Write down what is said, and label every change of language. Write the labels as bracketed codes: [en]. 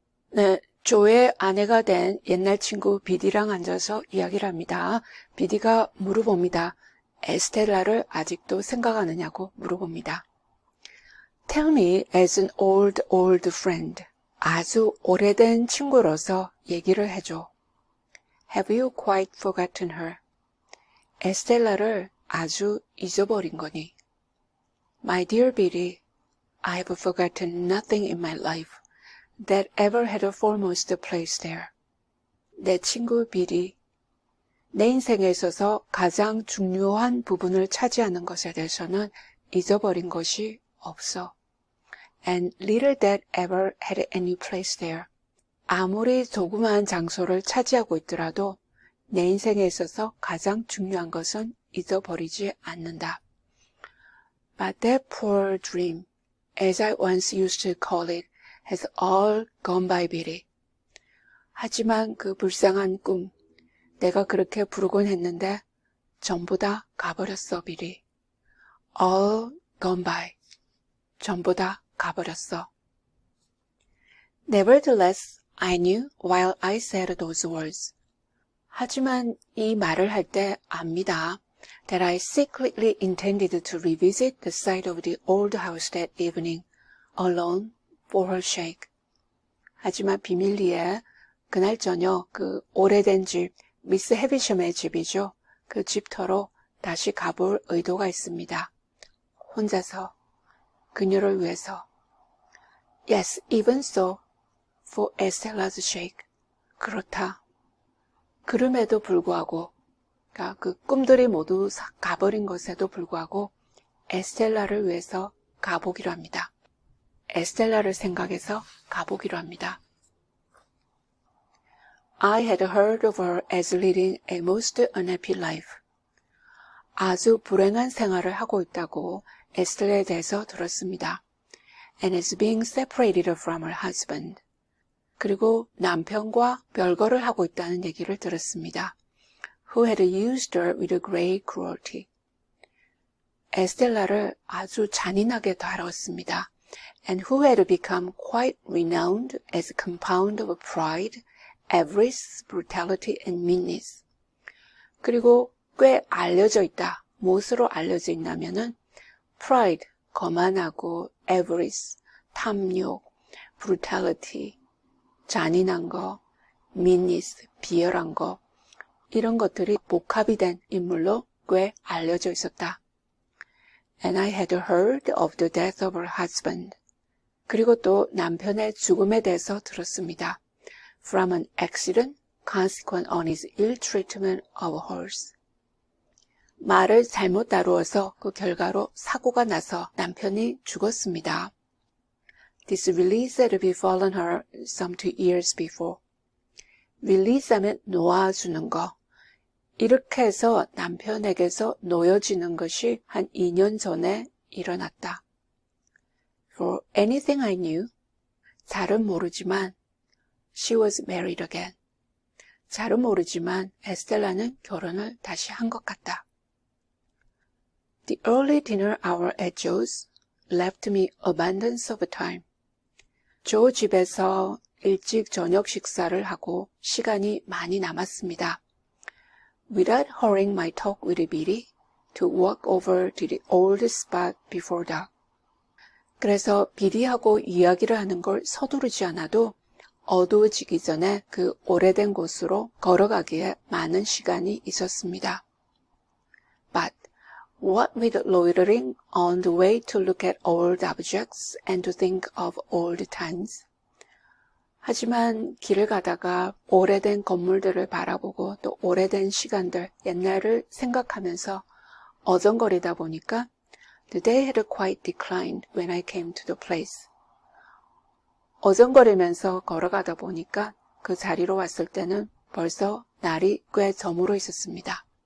[ko] 네, 조의 아내가 된 옛날 친구 비디랑 앉아서 이야기를 합니다. 비디가 물어봅니다. 에스텔라를 아직도 생각하느냐고 물어봅니다. [en] Tell me as an old friend. [ko] 아주 오래된 친구로서 얘기를 해줘. [en] Have you quite forgotten her? [ko] 에스텔라를 아주 잊어버린 거니? [en] My dear Billy, I have forgotten nothing in my life that ever had a foremost place there. [ko] 내 친구 비리, 내 인생에 있어서 가장 중요한 부분을 차지하는 것에 대해서는 잊어버린 것이 없어. [en] And little that ever had any place there. [ko] 아무리 조그마한 장소를 차지하고 있더라도 내 인생에 있어서 가장 중요한 것은 잊어버리지 않는다. [en] But that poor dream, as I once used to call it, has all gone by Billy. [ko] 하지만 그 불쌍한 꿈, 내가 그렇게 부르곤 했는데 전부 다 가버렸어, 비리. [en] All gone by. [ko] 전부 다 가버렸어. [en] Nevertheless, I knew while I said those words. [ko] 하지만 이 말을 할 때 압니다. [en] That I secretly intended to revisit the site of the old house that evening, alone for her sake. [ko] 하지만 비밀리에 그날 저녁 그 오래된 집, 미스 헤비섬의 집이죠. 그 집터로 다시 가볼 의도가 있습니다. 혼자서, 그녀를 위해서. [en] Yes, even so, for Estella's sake. [ko] 그렇다. 그럼에도 불구하고, 그러니까 그 꿈들이 모두 가버린 것에도 불구하고 에스텔라를 위해서 가보기로 합니다. 에스텔라를 생각해서 가보기로 합니다. [en] I had heard of her as leading a most unhappy life. [ko] 아주 불행한 생활을 하고 있다고 에스텔라에 대해서 들었습니다. [en] And as being separated from her husband. [ko] 그리고 남편과 별거를 하고 있다는 얘기를 들었습니다. [en] Who had used her with great cruelty. [ko] 에스텔라를 아주 잔인하게 다뤘습니다. [en] And who had become quite renowned as a compound of pride, avarice, brutality, and meanness. [ko] 그리고 꽤 알려져 있다. 무엇으로 알려져 있냐면은 pride, 거만하고 avarice, 탐욕, brutality, 잔인한 거, meanness, 비열한 거, 이런 것들이 복합이 된 인물로 꽤 알려져 있었다. [en] And I had heard of the death of her husband. [ko] 그리고 또 남편의 죽음에 대해서 들었습니다. [en] From an accident consequent on his ill treatment of a horse. [ko] 말을 잘못 다루어서 그 결과로 사고가 나서 남편이 죽었습니다. [en] This release had befallen her some 2 years before. [ko] 릴리스하면 놓아주는 거. 이렇게 해서 남편에게서 놓여지는 것이 한 2년 전에 일어났다. [en] For anything I knew, [ko] 잘은 모르지만 [en] she was married again. [ko] 잘은 모르지만 에스텔라는 결혼을 다시 한 것 같다. [en] The early dinner hour at Joe's left me abundance of time. [ko] 조 집에서 일찍 저녁 식사를 하고 시간이 많이 남았습니다. [en] Without hurrying my talk with Billy to walk over to the old spot before dark. [ko] 그래서 비리하고 이야기를 하는 걸 서두르지 않아도 어두워지기 전에 그 오래된 곳으로 걸어가기에 많은 시간이 있었습니다. But [en] What with loitering on the way to look at old objects and to think of old times. [ko] 하지만 길을 가다가 오래된 건물들을 바라보고 또 오래된 시간들, 옛날을 생각하면서 어정거리다 보니까 [en] the day had quite declined when I came to the place. [ko] 어정거리면서 걸어가다 보니까 그 자리로 왔을 때는 벌써 날이 꽤 저물어 있었습니다.